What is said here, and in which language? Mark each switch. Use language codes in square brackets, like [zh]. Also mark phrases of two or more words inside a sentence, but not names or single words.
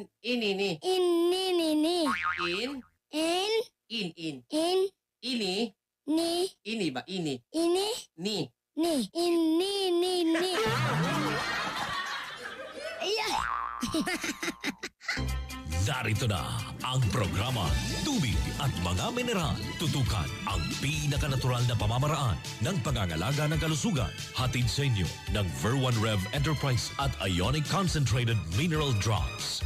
[tl] Inini. Ininini. In. In. In. In. Ini. Ni. Ini ba? Ini. Ini. Ni. Ni. Ini. Ayan. Narito na ang programa Tubig at Mga Mineral. Tutukan ang pinakanatural na pamamaraan ng pangangalaga ng kalusugan. Hatid sa inyo ng Ver1 Rev Enterprise at Ionic Concentrated Mineral Drops.